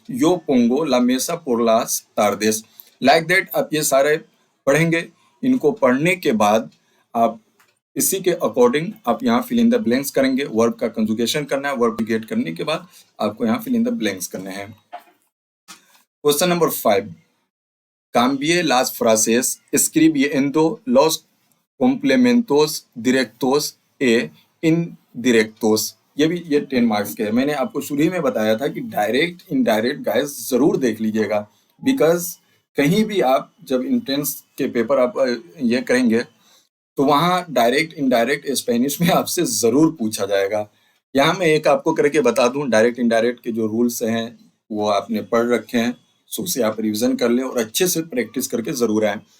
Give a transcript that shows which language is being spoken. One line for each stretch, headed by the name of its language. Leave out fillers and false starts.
Spanish: यो पोंगो ला मेसा पोर लास तार्देस।
Hindi: Like that आप ये सारे पढ़ेंगे। इनको पढ़ने के बाद आप इसी के अकॉर्डिंग आप यहाँ फिल इन द ब्लैंक्स करेंगे। वर्ब का कंजुगेशन करना है, वर्ब गेट करने के बाद आपको यहाँ फिल इन द ब्लैंक्स करने हैं। Question number 5,
Spanish: cambie las frases escribiendo los complementos directos e indirectos।
Hindi: ये 10 मार्क्स के है। मैंने आपको शुरू ही में बताया था कि डायरेक्ट इनडायरेक्ट गाइस जरूर देख लीजिएगा, बिकॉज कहीं भी आप जब इंट्रेंस के पेपर आप ये करेंगे तो वहाँ डायरेक्ट इनडायरेक्ट स्पेनिश में आपसे जरूर पूछा जाएगा। यहाँ मैं एक आपको करके बता दूं, डायरेक्ट इनडायरेक्ट के जो रूल्स हैं वो आपने पढ़ रखे हैं, सो उसे आप रिवीजन कर लें और अच्छे से प्रैक्टिस करके जरूर आए।